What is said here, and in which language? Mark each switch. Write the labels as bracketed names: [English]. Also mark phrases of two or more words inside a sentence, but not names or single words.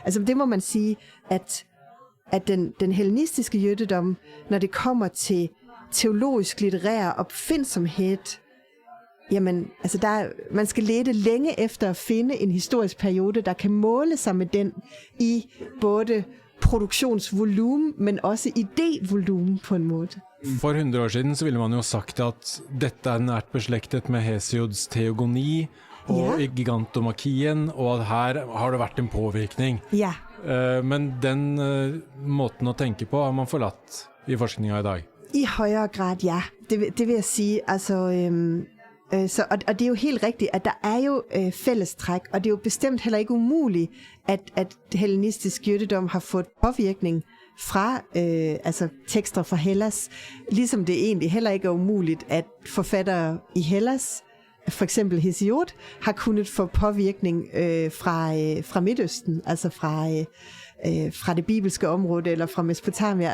[Danish] Altså det må man sige, at den hellenistiske jødedom, når det kommer til teologisk litterær opfindsomhed, jamen, altså man skal lede længe efter at finde en historisk periode, der kan måle sig med den i både produktionsvolumen, men også idévolumen på en måde. [Norwegian] For 100 år siden så ville man jo sagt at dette er nært beslektet med Hesiods teogoni og gigantomakien, og at her har det vært en påvirkning. Ja. Men den måten å tenke på har man forlatt i forskningen i dag. [Danish] I højere grad, ja. Det vil jeg sige. Altså, og det er jo helt rigtigt, at der er jo fællestræk, og det er jo bestemt heller ikke umuligt, at hellenistisk jødedom har fået påvirkning fra tekster fra Hellas, ligesom det egentlig heller ikke er umuligt, at forfattere i Hellas, for eksempel Hesiod, har kunnet få påvirkning fra Midtøsten, altså fra det bibelske område eller fra Mesopotamia.